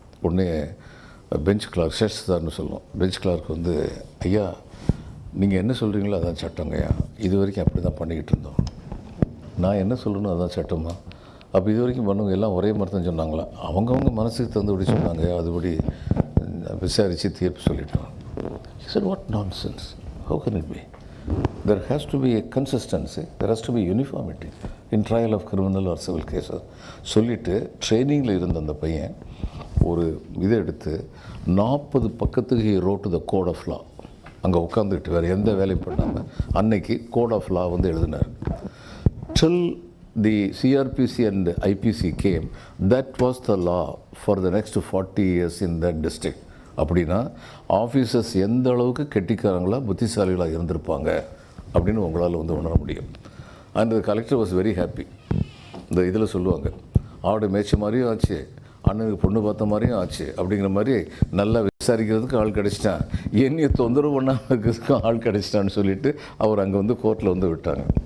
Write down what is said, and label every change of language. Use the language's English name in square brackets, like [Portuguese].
[Tamil] உடனே bench Clark, ஷெஷ்தார்னு சொல்லுவோம், bench Clark வந்து, ஐயா நீங்கள் என்ன சொல்கிறீங்களோ அதான் சட்டங்கய்யா, இது வரைக்கும் அப்படி தான் பண்ணிக்கிட்டு இருந்தோம், நான் என்ன சொல்லணும் அதான் சட்டமா, அப்போ இது வரைக்கும் பண்ணவங்க எல்லாம் ஒரே மாதிரி தான் சொன்னாங்களா, அவங்கவுங்க மனசுக்கு தந்தபடி சொன்னாங்க, அதுபடி விசாரித்து தீர்ப்பு சொல்லிட்டோம். [English] He said, what nonsense, how can it be? There has to be a consistency, there has to be uniformity in trial of criminal or civil cases. [Tamil] சொல்லிவிட்டு ட்ரைனிங்கில் இருந்த அந்த பையன் ஒரு இதை எடுத்து 40 பக்கத்துக்கு [English] he wrote the code of law. [Tamil] அங்கே உட்காந்துக்கிட்டு வேறு எந்த வேலையும் பண்ணாமல் அன்னைக்கு கோட் ஆஃப் லா வந்து எழுதினார். [English] Till the CRPC and IPC came, that was the law for the next 40 years in that district. [Tamil] அப்படின்னா ஆஃபீஸர்ஸ் எந்த அளவுக்கு கெட்டிக்காரங்களா புத்திசாலிகளாக இருந்திருப்பாங்க அப்படின்னு உங்களால் வந்து உணர முடியும். [English] And collector was very happy. [Tamil] இந்த இதில் சொல்லுவாங்க, ஆடு மேய்ச்ச மாதிரியும் ஆச்சு, அண்ணனுக்கு பொண்ணு பார்த்த மாதிரியும் ஆச்சு, அப்படிங்கிற மாதிரி நல்லா விசாரிக்கிறதுக்கு ஆள் கிடச்சிட்டான், என்னையை தொந்தரவு பண்ணாமல் ஆள் கிடச்சிட்டான்னு சொல்லிட்டு அவர் அங்கே வந்து கோர்ட்டில் வந்து விட்டாங்க.